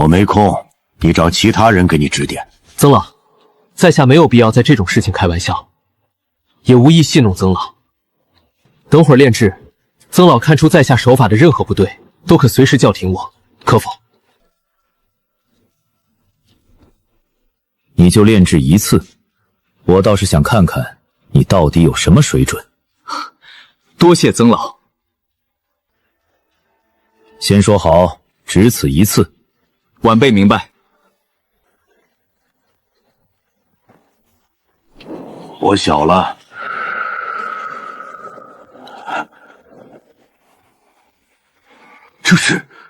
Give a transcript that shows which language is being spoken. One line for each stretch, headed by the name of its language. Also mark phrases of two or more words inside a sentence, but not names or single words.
Chinese: 曾老，在下沒有必要在這種事情開玩笑，也無意戲弄曾老。等會兒煉製，曾老看出在下手法的任何不對，都可隨時叫停我，可否？你就煉製一次，我倒是想看看你到底有什麼水準。多謝曾老。先說好，只此一次。晚辈明白。我小了，这是